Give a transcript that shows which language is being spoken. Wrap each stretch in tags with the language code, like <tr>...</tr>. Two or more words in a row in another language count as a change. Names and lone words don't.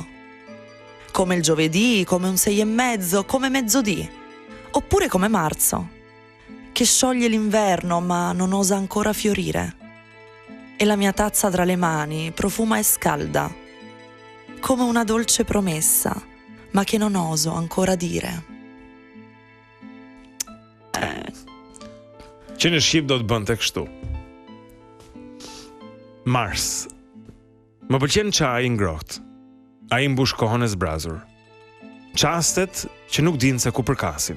<it>Come il giovedì, come un 6:30, come mezzodì, oppure come marzo, che scioglie l'inverno ma non osa ancora fiorire. E la mia tazza tra le mani profuma e scalda, come una dolce promessa, ma che non oso ancora dire.</it> <sq>Që në Shqip do të bënte kështu. Mars. Më pëlqen çaji i ngrohtë. Ai mbush kohën e zbrazur. Çastet që nuk dinë se ku përkasin.</sq>